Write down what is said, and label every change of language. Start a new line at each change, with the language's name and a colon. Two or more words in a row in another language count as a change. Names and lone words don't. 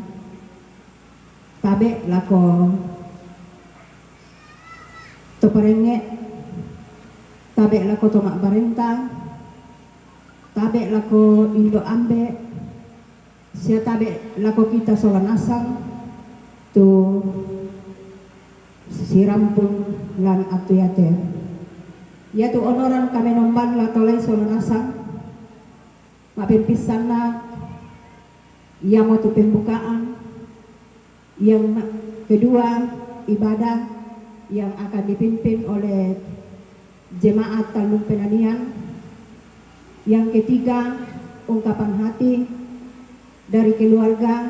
Toraja-Sa'dan: Tabe lako toparenge, tabe lako tomak barenta, tabe lako indo ambe, sia tabe lako kita solanasang tu sirampun lan atuyate. Ya tu onoran kami nomban la tolai solanasang mapimpisan na ya mau tu pembukaan.
Indonesian: Yang kedua, ibadah yang akan dipimpin oleh jemaat Talmud Penanian. Yang ketiga, ungkapan hati dari keluarga.